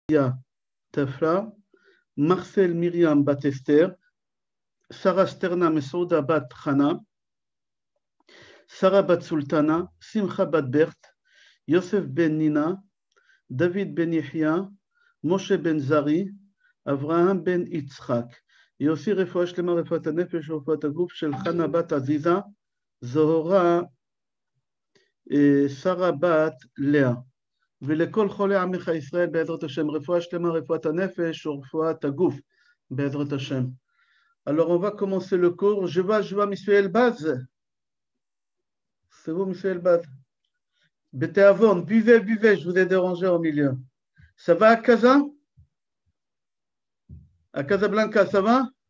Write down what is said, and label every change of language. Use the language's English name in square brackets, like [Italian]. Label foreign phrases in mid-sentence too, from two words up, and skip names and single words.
[French] Tafra, Marcel Myriam Bat Esther, Sarah Sterna Mesouda Bat Chana, Sarah Bat Sultana, Simcha Bat Bert, Yosef Ben Nina, David Ben Yehia, Moshe Ben Zari, Avraham Ben Yitzhak. Et aussi [Hebrew] רפואה שלמה, רפואת הנפש ורפואת הגוף של חנה בת עזיזה, זוהרה, שרה בת לאה. ולכל חולי עמך ישראל בעזרת השם, רפואה שלמה, רפואת הנפש ורפואת הגוף בעזרת השם. [French] Alors on va commencer le cours. Je vois monsieur Elbaz. C'est vous monsieur Elbaz? Bethéavon, buvez, je vous ai dérangé au milieu. Ça va à Casa? À Casablanca, ça va?